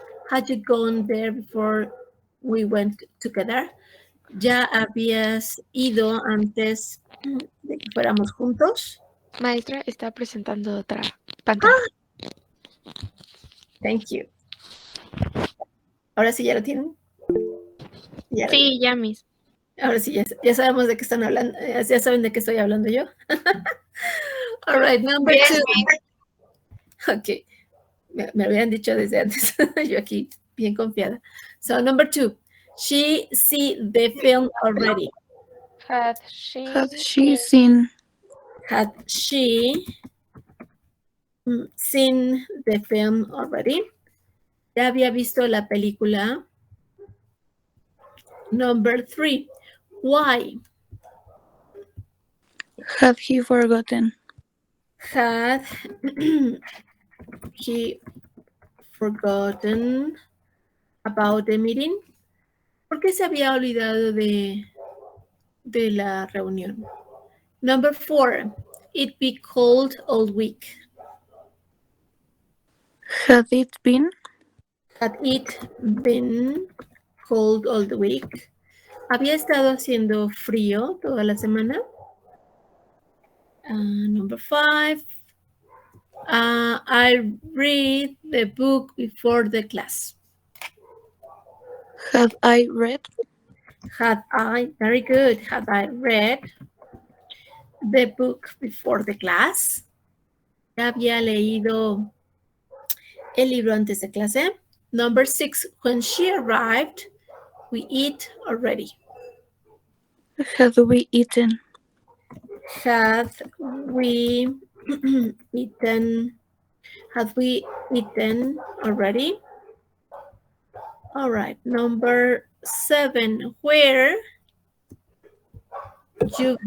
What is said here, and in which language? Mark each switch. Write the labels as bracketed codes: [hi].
[en] Had you gone there before we went together? [es] ¿Ya habías ido antes de que fuéramos juntos? Maestra está presentando otra pantalla. [en] Thank you. [es] ¿Ahora sí ya lo tienen? Ya. Sí, ya mis. Ahora sí, ya sabemos de qué están hablando. Ya saben de qué estoy hablando yo. [en] All right, number 2. Ok. [es] Me habían dicho desde antes. Yo aquí, bien confiada. [en] So, number 2. She see the film already. Had she seen. Had she seen the film already? [es] ¿Ya había visto la película? [en] Number 3. Why? Had he forgotten? Had he forgotten about the meeting? [es] ¿Por qué se había olvidado de la reunión? [en] Number 4. It be cold all week. Had it been? Had it been cold all the week? [es] ¿Había estado haciendo frío toda la semana? [en] Number 5. I read the book before the class. Have I read? Had I, very good, had I read the book before the class? [es] ¿Ya había leído el libro antes de clase? [en] Number 6, when she arrived, we eat already. Had we eaten? Had we eaten? Had we eaten already? All right, number 7, where you